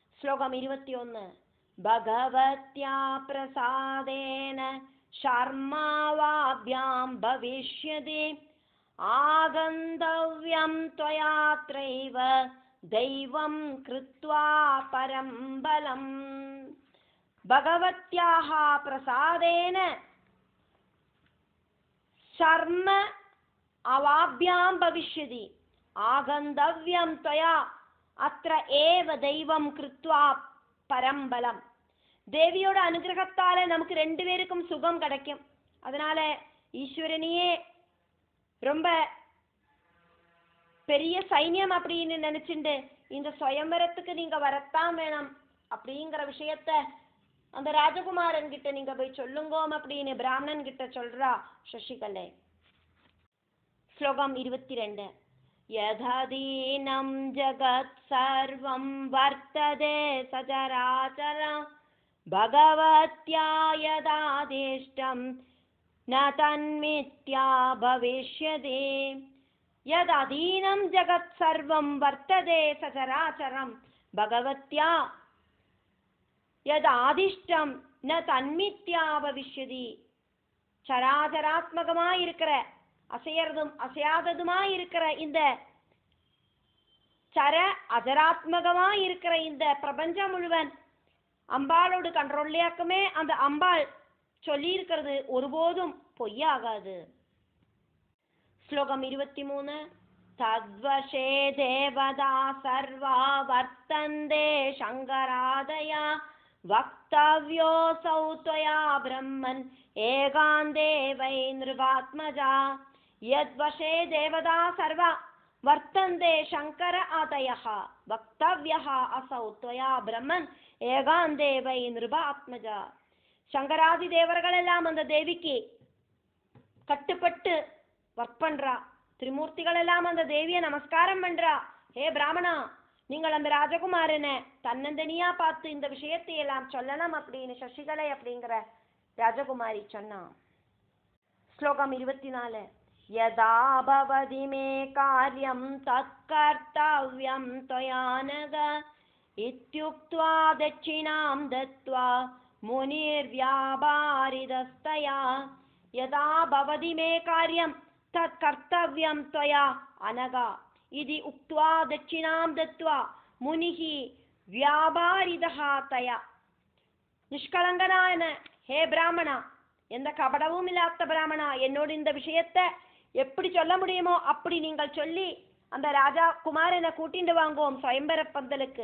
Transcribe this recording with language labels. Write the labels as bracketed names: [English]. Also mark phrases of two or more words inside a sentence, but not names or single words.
[Sanskrit] श्लोकम् 21 भगवत्या प्रसादेन शर्मावाभ्यां भविष्यति आगन्तव्यं त्वयात्रैव दैवं कृत्वा परं बलम् भगवत्याः प्रसादेन शर्म अवाभ्यां भविष्यति आगन्तव्यं त्वया अत्र एव दैवं कृत्वा परं [Tamil] बலம் தேவியோட அனுகிரகத்தால நமக்கு ரெண்டு பேருக்கும் சுகம் கிடைக்கும். அதனால ஈஸ்வரனையே ரொம்ப பெரிய சைன்யம் அப்படின்னு நினைச்சுண்டு இந்த சுயம்பரத்துக்கு நீங்க வரத்தான் வேணும் அப்படிங்கிற விஷயத்த அந்த ராஜகுமாரன் கிட்ட நீங்க போய் சொல்லுங்கோம் அப்படின்னு பிராமணன் கிட்ட சொல்றா சசிகலை. [Sanskrit] ஸ்லோகம் 22 यदधीनं जगत् सर्वं वर्तते सचराचरं भगवत्या यदादिष्टं न तन्मिथ्या भविष्यति यदधीनं जगत् सर्वं वर्तते सचराचरं भगवत्या यदादिष्टं न तन्मिथ्या भविष्यति [Tamil] சராச்சராத்மகமாய் இருக்கிற அசையறதும் அசையாததுமாய் இருக்கிற இந்த சர அஜராத்மகமாய் இருக்கிற இந்த பிரபஞ்சம் முழுவன் அம்பாளோடு கண்ட்ரோல்லையாக்குமே அந்த அம்பாள் சொல்லி இருக்கிறது ஒருபோதும் பொய்யாகாது. [Sanskrit] श्लोकम् 23 तद्वशे देवता सर्वा वर्तन्ते शङ्करादया वक्तव्योसौ त्वया ब्रह्मन् एकान्ते वै नृपात्मजा यद्वशे देवता सर्वा वर्तन्ते शंकर आदयः वक्तव्यः असौ त्वया ब्रह्मन् एकान्ते वै नृपात्मजा [Tamil] சங்கராதி தேவர்களெல்லாம் அந்த தேவிக்கு கட்டுப்பட்டு ஒர்க் பண்றா. திரிமூர்த்திகள் எல்லாம் அந்த தேவியை நமஸ்காரம் பண்றா. ஹே பிராமணா, நீங்கள் அந்த ராஜகுமாரனை தன்னந்தனியா பார்த்து இந்த விஷயத்தை எல்லாம் சொல்லணும் அப்படின்னு சசிகலை அப்படிங்கிற ராஜகுமாரி சொன்னா. [Sanskrit] ஸ்லோகம் 24 यदा भवति मे कार्यं तत्कर्तव्यं त्वया नघ इत्युक्त्वा दक्षिणां दत्त्वा मुनिर्व्यापारितस्तया यदा भवति मे कार्यं तत्कर्तव्यं त्वया अनघ इति उक्त्वा दक्षिणां दत्त्वा मुनिः व्यापारितः तया निष्कलङ्कनाय हे ब्राह्मणा [Tamil] எந்த கபடவும் இல்லாத பிராமணா, என்னோடு இந்த விஷயத்தை எப்படி சொல்ல முடியுமோ அப்படி நீங்கள் சொல்லி அந்த ராஜா குமாரனை கூட்டிட்டு வாங்குவோம் சுயம்பர பந்தலுக்கு.